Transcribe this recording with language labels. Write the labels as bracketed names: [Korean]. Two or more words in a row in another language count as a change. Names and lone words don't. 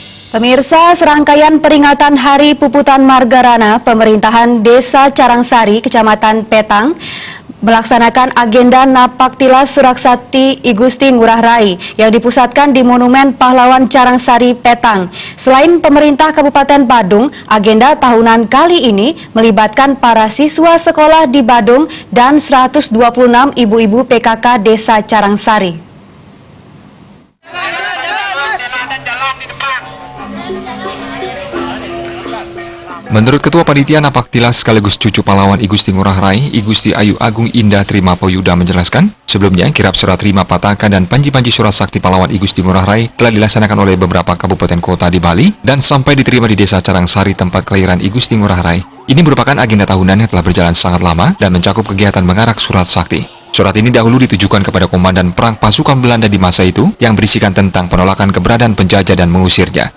[Indonesian] Pemirsa, serangkaian peringatan Hari Puputan Margarana, Pemerintahan Desa Carangsari, Kecamatan Petang, melaksanakan agenda Napaktilas Suraksakti I Gusti Ngurah Rai yang dipusatkan di Monumen Pahlawan Carangsari Petang. Selain pemerintah Kabupaten Badung, agenda tahunan kali ini melibatkan para siswa sekolah di Badung dan 126 ibu-ibu PKK Desa Carangsari. Menurut Ketua Panitia Napaktilas sekaligus cucu pahlawan I Gusti Ngurah Rai, I Gusti Ayu Agung Indah Trimapoyuda menjelaskan, sebelumnya kirap serah terima pataka dan panji-panji surat sakti pahlawan I Gusti Ngurah Rai telah dilaksanakan oleh beberapa kabupaten kota di Bali dan sampai diterima di Desa Carangsari tempat kelahiran I Gusti Ngurah Rai. Ini merupakan agenda tahunan yang telah berjalan sangat lama dan mencakup kegiatan mengarak surat sakti. Surat ini dahulu ditujukan kepada komandan perang pasukan Belanda di masa itu yang berisikan tentang penolakan keberadaan penjajah dan mengusirnya.